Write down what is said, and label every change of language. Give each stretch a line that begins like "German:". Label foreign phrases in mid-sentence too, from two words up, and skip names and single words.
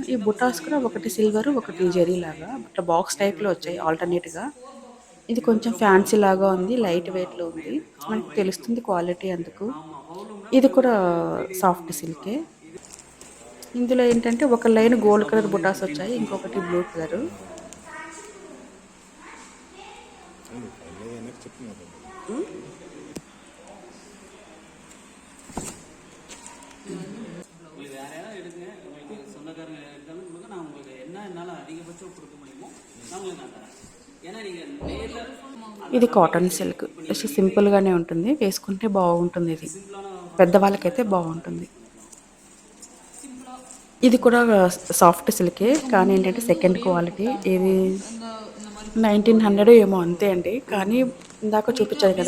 Telugu: ఈ బుటాస్ కూడా ఒకటి సిల్వరు, ఒకటి జెరీలాగా ఇట్లా
English: box type
Telugu: వచ్చాయి ఆల్టర్‌నేట్‌గా. ఇది కొంచెం ఫ్యాన్సీ లాగా ఉంది.
English: light weight
Telugu: ఉంది. మనకి తెలుస్తుంది క్వాలిటీ అందుకు. ఇది కూడా
English: soft silk.
Telugu: ఇందులో ఏంటంటే ఒక లైన్
English: gold colour
Telugu: బుటాస్ వచ్చాయి. ఇంకొకటి
English: blue colour.
Tamil: உங்களுக்கு வேற யாராவது எடுங்க உங்களுக்கு சொந்தக்காரங்க எடுத்தாலும் கொடுங்க நான் உங்களுக்கு என்ன என்னால் அதிகபட்சம் கொடுக்க முடியுமோ நான் உங்களுக்கு நான் தரேன் ஏன்னா நீங்கள் நேரில்
Telugu: ఇది
English: cotton silk. just simple
Telugu: ఉంటుంది. వేసుకుంటే బాగుంటుంది ఇది. పెద్దవాళ్ళకైతే బావుంటుంది. ఇది కూడా
English: soft silk.
Telugu: కానీ ఏంటంటే
English: second quality.
Telugu: ఇది 1900 ఏమో అంతే అండి. కానీ ఇందాక చూపించాను కదా